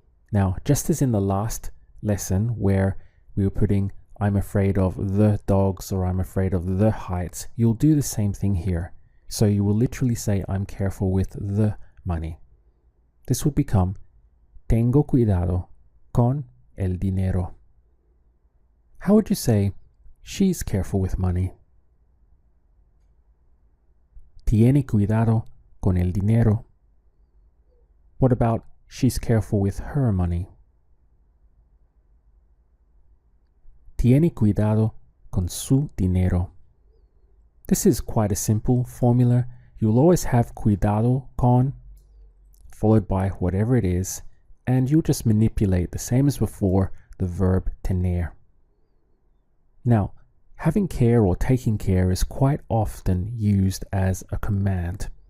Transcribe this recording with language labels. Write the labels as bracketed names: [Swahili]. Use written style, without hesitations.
[English] Now, just as in the last lesson where we were putting I'm afraid of the dogs or I'm afraid of the heights, you'll do the same thing here. So you will literally say I'm careful with the money. This would become [Spanish] tengo cuidado con el dinero. [English] How would you say she's careful with money? [Spanish] Tiene cuidado con el dinero. [English] What about she's careful with her money? [Spanish] Tiene cuidado con su dinero. [English] This is quite a simple formula. You'll always have cuidado con followed by whatever it is, and you'll just manipulate the same as before the verb tener. Now, having care or taking care is quite often used as a command.